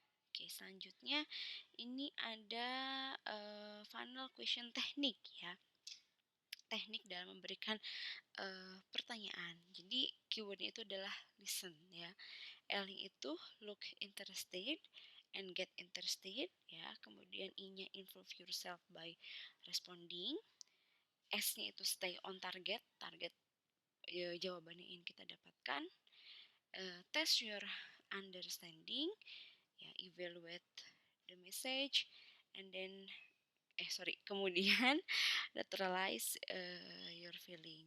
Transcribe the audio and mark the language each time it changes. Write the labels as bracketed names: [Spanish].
[Indonesian] Oke, selanjutnya ini ada funnel question teknik ya. Teknik dalam memberikan pertanyaan. Jadi keywordnya itu adalah listen ya. L-nya itu [English] look interested and get interested ya. [Indonesian] Kemudian I-nya [English] involve yourself by responding. [Indonesian] S-nya itu [English] stay on target [Indonesian] ya, jawaban yang ingin kita dapatkan. [English] Test your understanding ya, evaluate the message and then [Indonesian] kemudian [English] neutralize, your feeling.